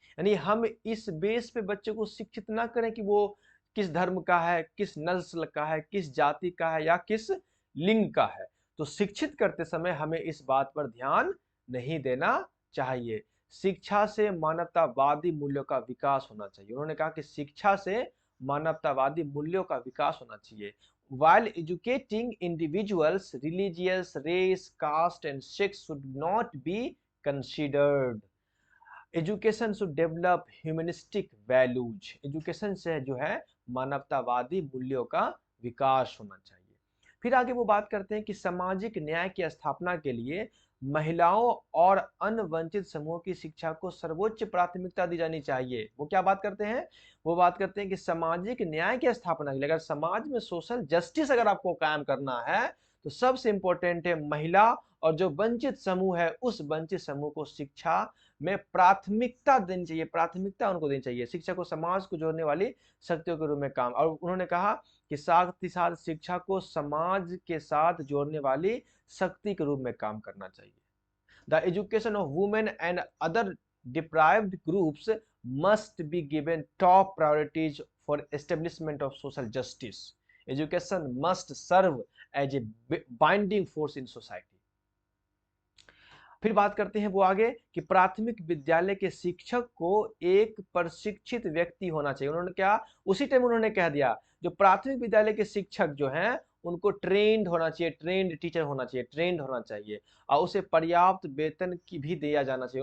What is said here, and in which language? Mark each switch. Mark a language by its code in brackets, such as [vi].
[hi] यानी हम इस बेस पे बच्चे को शिक्षित ना करें कि वो किस धर्म का है, किस नस्ल का है, किस जाति का है या किस लिंग का है। तो शिक्षित करते समय हमें इस बात पर ध्यान नहीं देना चाहिए। शिक्षा से मानवतावादी मूल्यों का विकास होना चाहिए। उन्होंने कहा कि शिक्षा से मानवतावादी मूल्यों का विकास होना चाहिए। [en] While educating individuals, religious, race, caste and sex should not be considered. Education should develop humanistic values. [hi] Education से जो है मानवतावादी मूल्यों का विकास होना चाहिए। फिर आगे वो बात करते हैं कि सामाजिक न्याय की स्थापना के लिए महिलाओं और अन्य वंचित समूहों की शिक्षा को सर्वोच्च प्राथमिकता दी जानी चाहिए। वो क्या बात करते हैं? वो बात करते हैं कि सामाजिक न्याय की स्थापना के लिए, अगर समाज में सोशल जस्टिस अगर आपको कायम करना है तो सबसे इंपॉर्टेंट है महिला और जो वंचित समूह है उस वंचित समूह को शिक्षा में प्राथमिकता देनी चाहिए, प्राथमिकता उनको देनी चाहिए। शिक्षा को समाज को जोड़ने वाली शक्तियों के रूप में काम, और उन्होंने कहा कि साथ ही साथ शिक्षा को समाज के साथ जोड़ने वाली शक्ति के रूप में काम करना चाहिए। [en] The education of women and other deprived groups must be given top priorities for establishment of social justice. Education must serve as a binding force in society. [hi] फिर बात करते हैं वो आगे कि प्राथमिक विद्यालय के शिक्षक को एक प्रशिक्षित व्यक्ति होना चाहिए। उन्होंने क्या उसी टाइम उन्होंने कह दिया जो प्राथमिक विद्यालय के शिक्षक जो हैं उनको ट्रेंड होना चाहिए, ट्रेंड टीचर होना चाहिए, ट्रेंड होना चाहिए और उसे पर्याप्त वेतन की भी दिया जाना चाहिए।